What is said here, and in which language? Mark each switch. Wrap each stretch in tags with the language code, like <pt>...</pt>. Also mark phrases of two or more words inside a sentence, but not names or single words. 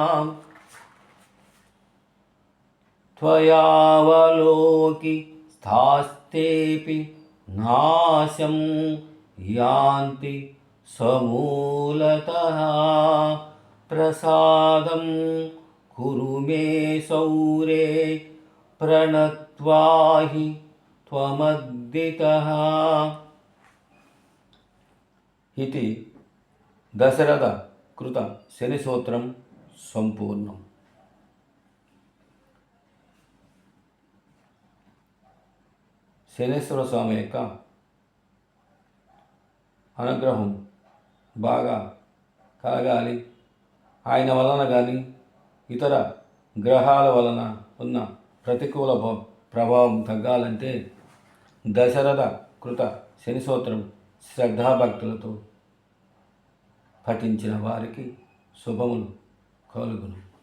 <sa>त्वयावलोकितास्तेऽपि नाशं यान्ति समूलतः प्रसादं कुरु मे सौरे प्रणत्वा हि त्वमद्दितः इति దశరథ కృత శని స్తోత్రం సంపూర్ణం.</sa> <te>శనేశ్వర స్వామి యొక్క అనుగ్రహం బాగా కలగాలి, ఆయన వలన కానీ ఇతర గ్రహాల వలన ఉన్న ప్రతికూల ప్రభావం తగ్గాలంటే దశరథ కృత శని స్తోత్రం శ్రద్ధాభక్తులతో పఠించిన వారికి శుభములు కలుగును.</te>